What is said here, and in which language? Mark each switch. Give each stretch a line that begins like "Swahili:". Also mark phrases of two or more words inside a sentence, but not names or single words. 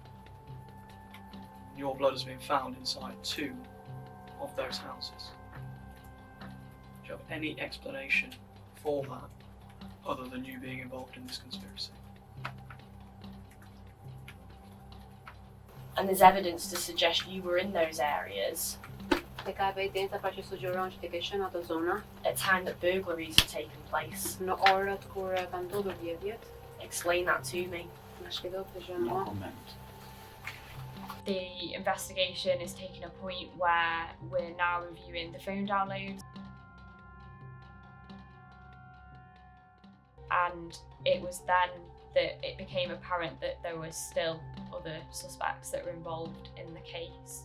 English: Your blood has been found inside 2 of those houses. Do you have any explanation for that other than you being involved in this conspiracy? And there's evidence to suggest you were in those areas
Albanian: Dhe ka evidenca pra që sugjeron që ti ke qenë ato zona
English: at time that burglaries have taken place.
Albanian: në orët kur ka ndodhur vjedhjet.
English: Explain that to me.
Albanian: Na shpjegoj këtë gjë më.
English: The investigation is taking a point where we're now reviewing the phone downloads. And it was then that it became apparent that there was still other suspects that were involved in the case.